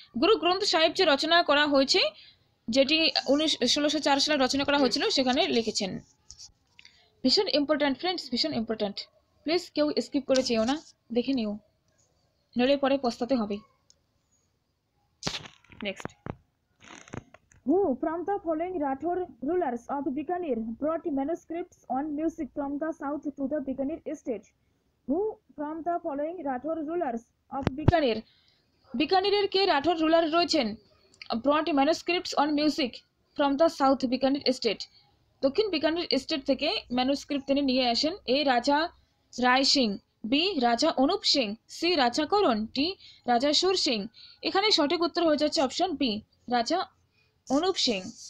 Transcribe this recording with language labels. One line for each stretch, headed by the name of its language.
Bangla: গুরু গ্রন্থ সাহিব যে রচনা করা হয়েছে, যেটি 1604 সালে রচনা করা হয়েছিল, সেখানে লিখেছেন। ভীষণ ইম্পর্ট্যান্ট ফ্রেন্ডস, ভীষণ ইম্পর্ট্যান্ট। প্লিজ কেউ স্কিপ করে যেও না, দেখে নিও, নইলে পরে পস্তাতে হবে।
English: Next, who from the following Rathore rulers of Bikaner brought manuscripts on music from the south to the Bikaner estate? Who from the following Rathore rulers of Bikaner,
Bangla: বিকানিরের K Rathore ruler রয়েছেন,
English: brought manuscripts on music from the south Bikaner estate?
Bangla: দক্ষিণ Bikaner estate থেকে manuscript তিনি নিয়ে আসেন। এ রাজা রায় Singh, B রাজা Anup Singh, C রাজা করণ, D রাজা সুর সিং। এখানে সঠিক উত্তর হয়ে যাচ্ছে অপশন বি, রাজা অনুপ সিং।